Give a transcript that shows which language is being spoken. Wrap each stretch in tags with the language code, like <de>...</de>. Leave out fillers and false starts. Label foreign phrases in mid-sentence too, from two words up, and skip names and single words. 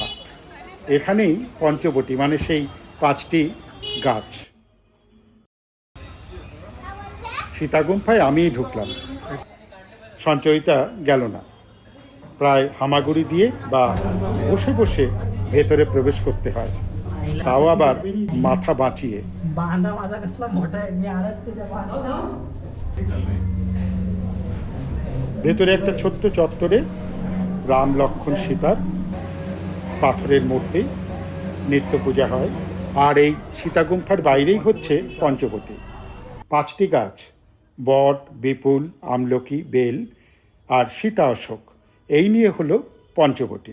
<bn>এখানেই পঞ্চবটী, মানে সেই 5টি গাছ। সীতা গুম্ফায় আমিই ঢুকলাম, সঞ্চয়িতা গেল না। প্রায় হামাগুড়ি দিয়ে বা বসে বসে ভেতরে প্রবেশ করতে হয়, তাও আবার মাথা বাঁচিয়ে।</bn> <mr>बांधा माझा कसला मोठा आहे, मी आलाच तुझ्या बांधा.</mr> <bn>ভেতরে একটা ছোট্ট চত্বরে রাম লক্ষ্মণ সীতার পাথরের মূর্তি, নিত্য পূজা হয়। আর এই সীতাগুম্ফার বাইরেই হচ্ছে পঞ্চবটী। 5টি গাছ, বট, বিপুল, আমলকি, বেল আর সীতা অশোক, এই নিয়ে হলো পঞ্চবটী।</bn>